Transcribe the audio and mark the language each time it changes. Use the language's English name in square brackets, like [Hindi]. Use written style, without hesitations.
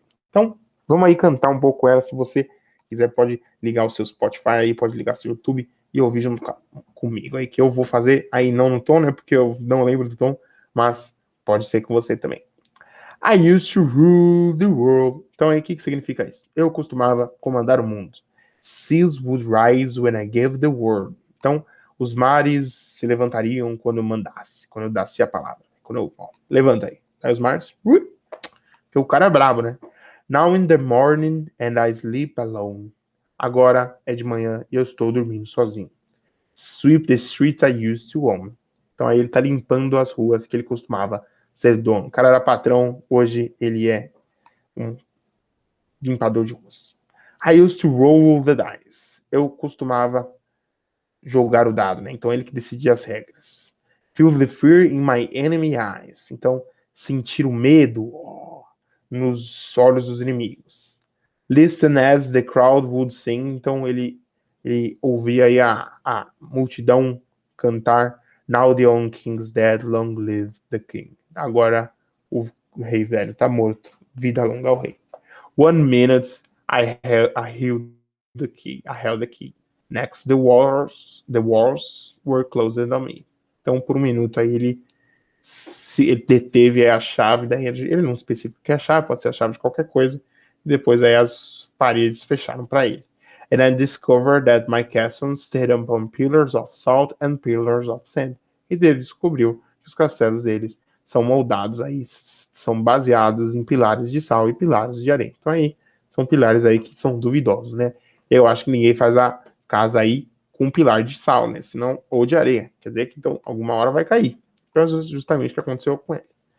[Portuguese] Então, vamos aí cantar um pouco ela. Se você quiser, pode ligar o seu Spotify aí, pode ligar seu YouTube e ouvir junto comigo aí, que eu vou fazer aí não no tom, né, porque eu não lembro do tom, mas pode ser com você também. [English] I used to rule the world. [Portuguese] Então aí, o que significa isso? Eu costumava comandar o mundo. [English] Seas would rise when I gave the word. [Portuguese] Então, os mares se levantariam quando eu mandasse, quando eu desse a palavra. Quando eu, ó, levanta aí. Aí os mares, porque o cara é brabo, né? [English] Now in the morning and I sleep alone. [Portuguese] Agora é de manhã e eu estou dormindo sozinho. [English] Sweep the streets I used to own. [Portuguese] Então aí ele tá limpando as ruas que ele costumava ser dono. O cara era patrão, hoje ele é um limpador de ruas. [English] I used to roll the dice. [Portuguese] Eu costumava jogar o dado, né? Então ele que decidia as regras. [English] Feel the fear in my enemy eyes. [Portuguese] Então sentir o medo nos olhos dos inimigos. [English] Listen as the crowd would sing. [Portuguese] Então ele ouvia aí a multidão cantar. [English] Now the young king's dead, long live the king. [Portuguese] Agora o rei velho tá morto. Vida longa ao rei. [English] 1 minute I held the key. I held the key. Next the walls were closed on me. [Portuguese] Então por um minuto aí ele deteve a chave, daí ele não especifica que é a chave, pode ser a chave de qualquer coisa, e depois aí as paredes fecharam para ele. [English] And I discovered that my castle stood upon pillars of salt and pillars of sand. [Portuguese] E ele descobriu que os castelos deles são moldados aí, são baseados em pilares de sal e pilares de areia. Então aí são pilares aí que são duvidosos, né? Eu acho que ninguém faz a casa aí com um pilar de sal, né? Senão, ou de areia. Quer dizer que então alguma hora vai cair. Foi justamente o que aconteceu com ele.